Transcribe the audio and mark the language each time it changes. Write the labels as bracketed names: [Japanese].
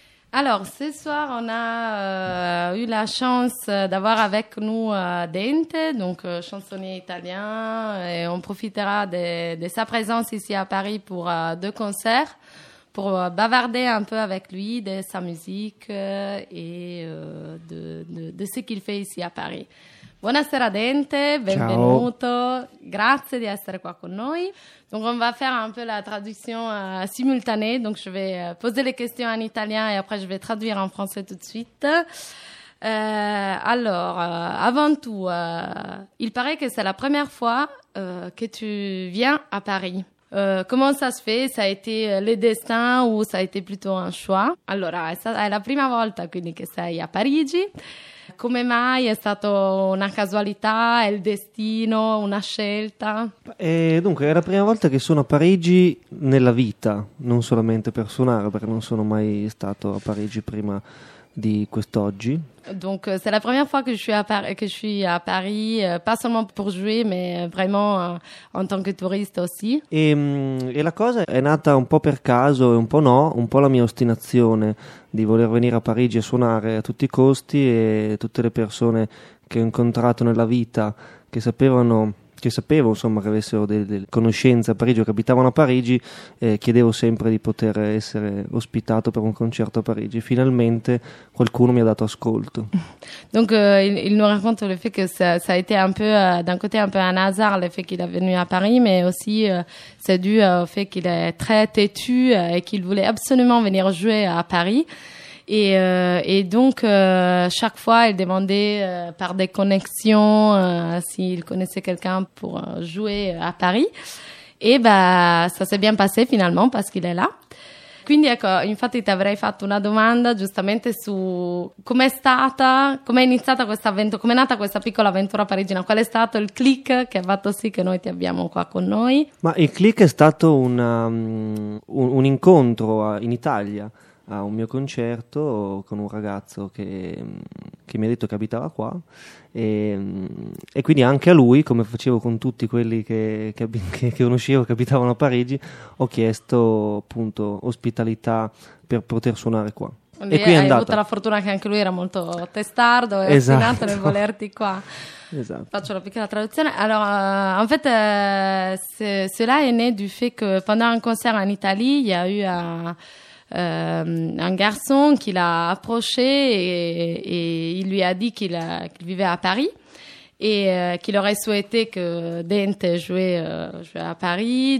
[French] Alors ce soir on a eu la chance d'avoir avec nous Dente, donc chansonnier italien, et on profitera de sa présence ici à Paris pour deux concerts pour bavarder un peu avec lui de sa musique et de ce qu'il fait ici à Paris. [Italian] Buonasera Dente, benvenuto, ciao. Grazie di essere qua con noi. [French] Donc on va faire un peu la traduction simultanée, donc je vais poser les questions en italien et après je vais traduire en français tout de suite. Alors, avant tout, il paraît que c'est la première fois que tu viens à Paris. Comment ça se fait? Ça a été le destin ou ça a été plutôt un choix? [Italian] Allora, è la prima volta quindi che sei a Parigi. Come mai è stata una casualità, è il destino, una scelta? Dunque, è la prima volta che sono a Parigi nella vita, non solamente per suonare, perché non sono mai stato a Parigi prima di quest'oggi. [French] Donc c'est la première fois que je suis à Paris, pas seulement pour jouer, mais vraiment en tant que touriste aussi. [Italian] E la cosa è nata un po' per caso e un po' no, un po' la mia ostinazione di voler venire a Parigi a suonare a tutti i costi e tutte le persone che ho incontrato nella vita che sapevano, che sapevo insomma che avessero delle conoscenze a Parigi o che abitavano a Parigi, chiedevo sempre di poter essere ospitato per un concerto a Parigi. Finalmente qualcuno mi ha dato ascolto. [French] Donc il nous raconte le fait que ça a été un peu d'un côté un peu un hasard le fait qu'il est venu à Paris, mais aussi c'est dû au fait qu'il est très têtu et qu'il voulait absolument venir jouer à Paris. Et donc, chaque fois, il demandait par des connexions s'il connaissait quelqu'un pour jouer à Paris. Et bah, ça s'est bien passé finalement parce qu'il est là. [Italian] Quindi ecco, infatti ti avrei fatto una domanda giustamente su com'è iniziata questa avventura, com'è nata questa piccola avventura parigina, qual è stato il click che ha fatto sì che noi ti abbiamo qua con noi? Ma il click è stato un incontro in Italia, a un mio concerto con un ragazzo che mi ha detto che abitava qua e quindi anche a lui, come facevo con tutti quelli che conoscevo che abitavano a Parigi, ho chiesto appunto ospitalità per poter suonare qua. Quindi e qui hai avuto la fortuna che anche lui era molto testardo e ostinato nel volerti qua. [French] Exact. [Italian] Faccio la piccola traduzione. [French] Alors, en fait, cela est né du fait que pendant un concert en Italie, il y a eu un garçon qui l'a approché et il lui a dit qu'il vivait à Paris et qu'il aurait souhaité que Dente joue à Paris.